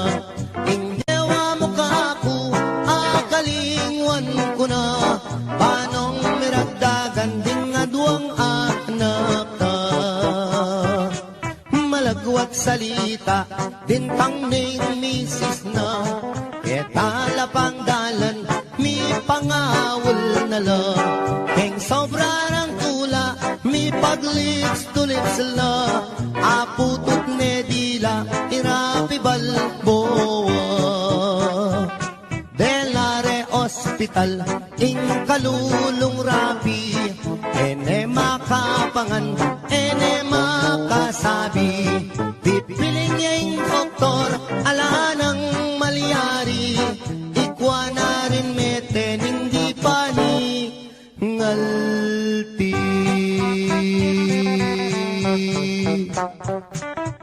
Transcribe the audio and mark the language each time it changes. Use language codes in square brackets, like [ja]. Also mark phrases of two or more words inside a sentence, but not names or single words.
[pam] Ing dewa mo kaku akalingwan ko na, panong miragdagan din nga duwang anak ka. Malagwat salita bintang ning misis na, ketalapang dalan mi pangawol na la. King sobra ng tula mi paglips [en] to lips [pam] la, aputot ne dila irapi balboa. Delare Hospital ing kalulong rapi, ene makapangan ene makasabi. Pipiling niya ing doktor ala ng malyari, ikwa na rin meten hindi pa ni ngalti.